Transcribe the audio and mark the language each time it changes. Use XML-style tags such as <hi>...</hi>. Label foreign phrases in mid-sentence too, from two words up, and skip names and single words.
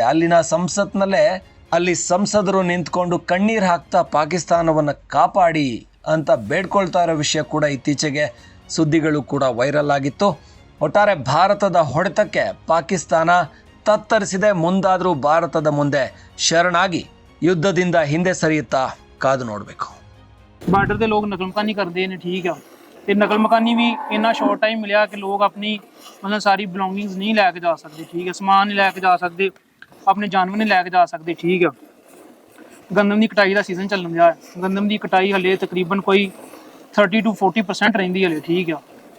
<kn>ಅಲ್ಲಿನ ಸಂಸತ್ನಲ್ಲೇ ಅಲ್ಲಿ ಸಂಸದರು ನಿಂತ್ಕೊಂಡು ಕಣ್ಣೀರು ಹಾಕ್ತಾ ಪಾಕಿಸ್ತಾನವನ್ನು ಕಾಪಾಡಿ ಅಂತ ಬೇಡ್ಕೊಳ್ತಾ ಇರೋ ವಿಷಯ ಕೂಡ ಇತ್ತೀಚೆಗೆ ಸುದ್ದಿಗಳು ಕೂಡ ವೈರಲ್ ಆಗಿತ್ತು. ಒಟ್ಟಾರೆ ಭಾರತದ ಹೊಡೆತಕ್ಕೆ ಪಾಕಿಸ್ತಾನ ತತ್ತರಿಸಿದೆ. ಮುಂದಾದರೂ ಭಾರತದ ಮುಂದೆ ಶರಣಾಗಿ ಯುದ್ಧದಿಂದ ಹಿಂದೆ ಸರಿಯುತ್ತಾ ಕಾದು ನೋಡಬೇಕು.</kn> <pa>ਬਾਰਡਰ ਦੇ ਲੋਕ ਨਕਲ ਮਕਾਨੀ ਕਰਦੇ ਨੇ, ਠੀਕ ਆ, ਤੇ ਨਕਲ ਮਕਾਨੀ ਵੀ ਇੰਨਾ</pa> <en>short time</en> <pa>ਮਿਲਿਆ ਕਿ ਲੋਕ ਆਪਣੀ ਮਤਲਬ ਸਾਰੀ ਬਿਲੋਂਗਿੰਗਸ ਨਹੀਂ ਲੈ ਕੇ ਜਾ ਸਕਦੇ, ਠੀਕ ਹੈ, ਸਮਾਨ ਨਹੀਂ ਲੈ ਕੇ ਜਾ ਸਕਦੇ, ਆਪਣੇ ਜਾਨਵਰ ਨਹੀਂ ਲੈ ਕੇ ਜਾ ਸਕਦੇ, ਠੀਕ ਆ। ਗੰਦਮ ਦੀ ਕਟਾਈ ਦਾ ਸੀਜ਼ਨ ਚੱਲਣ ਦਿਆ ਹੈ। ਗੰਦਮ ਦੀ ਕਟਾਈ ਹਲੇ ਤਕਰੀਬਨ ਕੋਈ 30 to 40% ਰਹਿੰਦੀ ਹਲੇ, ਠੀਕ ਆ।</pa>